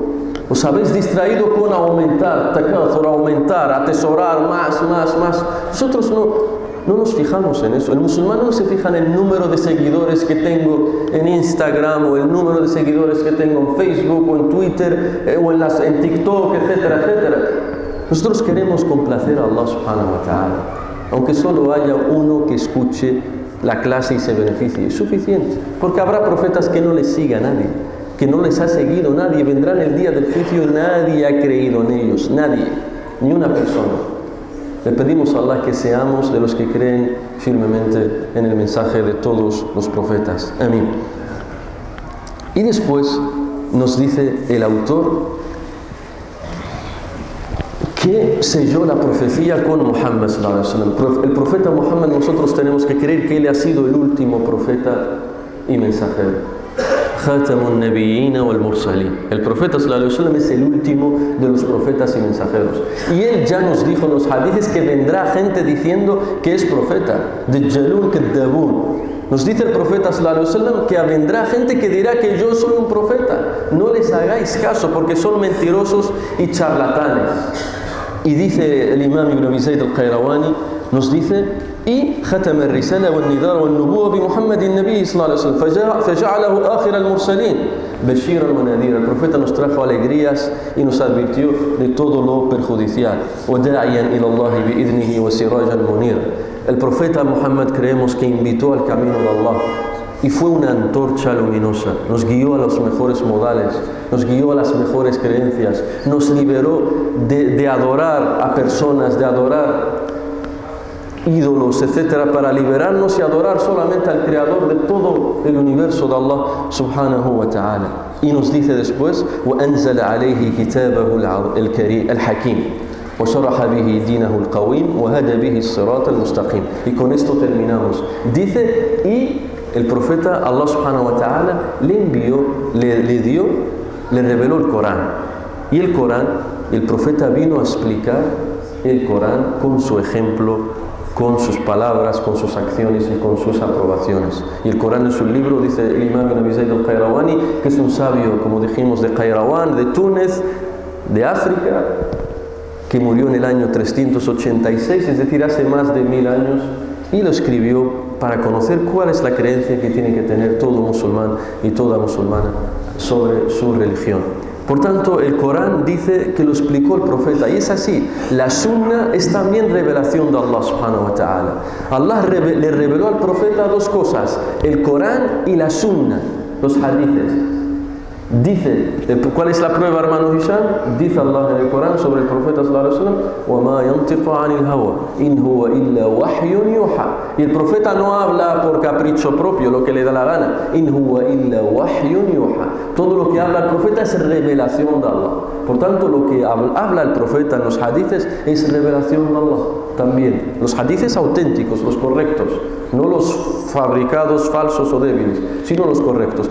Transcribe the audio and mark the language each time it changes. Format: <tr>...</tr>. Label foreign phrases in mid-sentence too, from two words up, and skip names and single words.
<es>Os habéis distraído con aumentar, takathur, aumentar, atesorar más. Nosotros no nos fijamos en eso. El musulmán no se fija en el número de seguidores que tengo en Instagram, o el número de seguidores que tengo en Facebook, o en Twitter, o en TikTok, etcétera, etcétera. Nosotros queremos complacer a Allah</es> <ar>سبحانه وتعالى.</ar> <es>Aunque solo haya uno que escuche la clase y se beneficie, es suficiente. Porque habrá profetas que no les siga nadie, que no les ha seguido nadie. Vendrán el día del juicio, nadie ha creído en ellos, nadie, ni una persona. Le pedimos a Allah que seamos de los que creen firmemente en el mensaje de todos los profetas. Amén. Y después nos dice el autor que selló la profecía con Muhammad</es> <ar>صلى الله عليه وسلم.</ar> <es>El profeta Muhammad, nosotros tenemos que creer que él ha sido el último profeta y mensajero.</es> <ar>خاتم النبيين والمرسلين.</ar> <es>El profeta</es> <ar>صلى الله عليه وسلم</ar> <es>es el último de los profetas y mensajeros. Y él ya nos dijo en los hadices que vendrá gente diciendo que es profeta.</es> <ar>دجالون كذابون.</ar> <es>Nos dice el profeta</es> <ar>صلى الله عليه وسلم</ar> <es>que vendrá gente que dirá que yo soy un profeta. No les hagáis caso porque son mentirosos y charlatanes. Y dice el imam Ibn Abi Zayd al-Qayrawani, nos dice, y</es> <ar>ختم الرسالة والنذار والنبوة بمحمد النبي صلى الله عليه وسلم فجعله آخر المرسلين بشيرا ونذيرا.</ar> <es>El profeta nos trajo alegrías y nos advirtió de todo lo perjudicial.</es> <ar>وداعيا إلى الله بإذنه وسراجا منيرا.</ar> <es>El profeta Muhammad creemos que invitó al camino de Allah y fue una antorcha luminosa, nos guió a los mejores modales, nos guió a las mejores creencias, nos liberó de adorar a personas, de adorar ídolos, etcétera, para liberarnos y adorar solamente al creador de todo el universo de Allah</es> <ar>سبحانه وتعالى.</ar> <es>Y nos dice después</es> <ar>وأنزل عليه كتابه الكريم الحكيم وشرح به دينه القويم وهدى به الصراط المستقيم.</ar> <es>Y con esto terminamos. Dice, y el profeta Allah</es> <ar>سبحانه وتعالى</ar> <es>le envió, le reveló el Corán. Y el Corán, el profeta vino a explicar el Corán con su ejemplo, con sus palabras, con sus acciones y con sus aprobaciones. Y el Corán es un libro, dice el imam Ibn Abi Zayd al-Qayrawani, que es un sabio, como dijimos, de Qayrawán, de Túnez, de África, que murió en el año 386, es decir, hace más de 1000 años, y lo escribió para conocer cuál es la creencia que tiene que tener todo musulmán y toda musulmana sobre su religión. Por tanto, el Corán dice que lo explicó el profeta, y es así. La sunna es también revelación de Allah</es> <ar>سبحانه وتعالى.</ar> <es>Allah le reveló al profeta dos cosas, el Corán y la sunna, los hadithes. Dice, ¿cuál es la prueba, hermano Hisham? Dice Allah en el Corán sobre el profeta</es> <ar>صلى الله عليه وسلم: وَمَا يَنْطِقُ عَنِ الْهَوَى إِنْ هُوَ إِلَّا وَحْيٌ يُوحَى.</ar> <es>Y el profeta no habla por capricho propio, lo que le da la gana.</es> <ar>إِنْ هُوَ إِلَّا وَحْيٌ يُوحَى.</ar> <es>Todo lo que habla el profeta es revelación de Allah. Por tanto, lo que habla el profeta en los hadices es revelación de Allah. También los hadices auténticos, los correctos, no los fabricados, falsos o débiles, sino los correctos.</es>